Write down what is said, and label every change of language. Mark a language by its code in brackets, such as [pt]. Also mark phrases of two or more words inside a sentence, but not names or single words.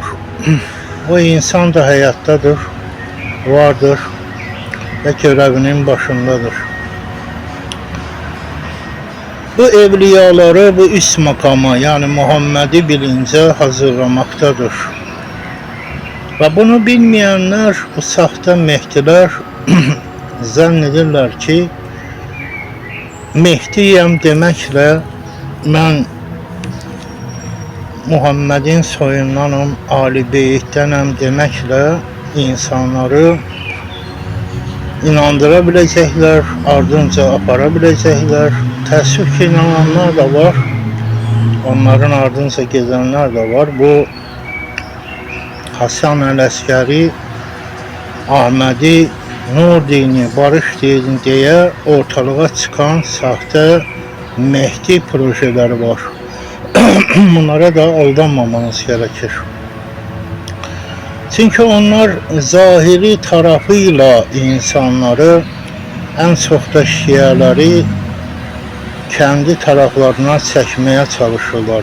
[tr] O insan da hayattadır, vardır ve görevinin başındadır. Bu evliyaları bu üst makama, yani Muhammedi bilince hazırlamaktadır. Ve bunu bilmeyenler, bu sahte Mehdiler zannedirler ki [az] Mehdiyəm deməklə mən Muhammedin soyundanım, Ali Beytdənəm deməklə insanları inandıra biləcəklər, ardınca apara biləcəklər. Təəssüf ki, inananlar da var, onların ardınca [tr] gezenler de var. [az] Bu Hasan Əl-Əskəri, [tr] Ahmedi, Nur dini, barış dini diye ortalığa çıkan sahte Mehdi projeleri var. Bunlara da aldanmamanız gerekir. Çünkü onlar zahiri tarafıyla insanları, en çok da Şiaları kendi taraflarına çekmeye çalışırlar.